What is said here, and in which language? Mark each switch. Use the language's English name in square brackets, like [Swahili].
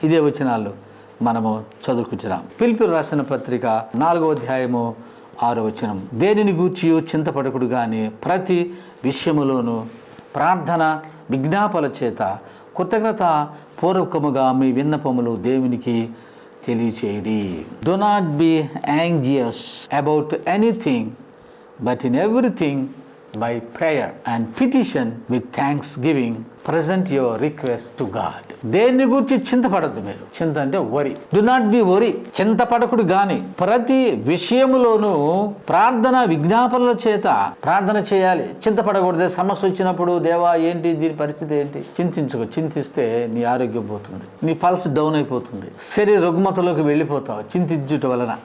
[Telugu] ఇదే వచనాలు మనము చదువుకుంటున్నాం. పిలుపులు రాసిన పత్రిక 4వ అధ్యాయము 6వ వచనం. దేనిని గూర్చి చింతపడకుడు గాని ప్రతి విషయములోను ప్రార్థన విజ్ఞాపనల చేత కృతజ్ఞత పూర్వకముగా మీ విన్నపములు దేవునికి తెలియచేయడి. [English] Do not be anxious about anything, but in everything by prayer and petition with thanksgiving present your request to God. [Telugu] దేన్ని గురించి చింతపడద్దు మీరు. చింత అంటే వరి. [English] Do not be worry. [Telugu] చింతపడకుడు గాని ప్రతి విషయములోనూ ప్రార్థన విజ్ఞాపనల చేత ప్రార్థన చేయాలి. చింతపడకూడదు. సమస్య వచ్చినప్పుడు దేవా ఏంటి దీని పరిస్థితి ఏంటి చింతించుకో. చింతిస్తే నీ ఆరోగ్యం పోతుంది, నీ పల్స్ డౌన్ అయిపోతుంది, శరీర రుగ్మతలోకి వెళ్ళిపోతావు చింతించుట వలన.